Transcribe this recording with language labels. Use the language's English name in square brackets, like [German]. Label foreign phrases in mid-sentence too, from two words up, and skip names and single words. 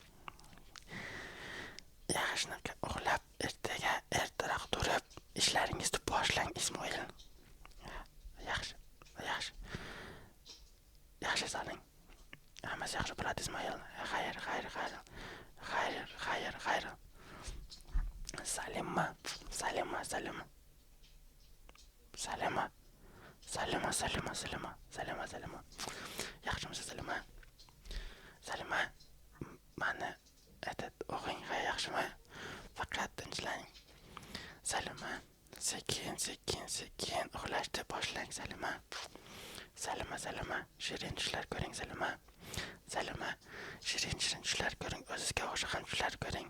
[Uzbek] Yaxshi uxlab, ertaga ertaroq turib, ishlaringizni boshlang, Ismoil. Yaxshi, yaxshi. Yaxshi soling. Hammasi yaxshi bo'ladi, Ismoil. Xayr, xayr, xayr. Xayr, xayr, xayr. Salima, Salima, Salima. Salima. Salima, Salima, Salima. Salima, Salima. Yaxshimisiz, Salima? Salima, mani o'g'ing yaxshimi? Faqat tinchlang. Salima, sekin, sekin, sekin uxlashni boshlang, Salima. Salima, Salima, shirin tushlar ko'ring, Salima. Salima, shirin tushlar ko'ring, o'zizga o'xshagan tushlar ko'ring.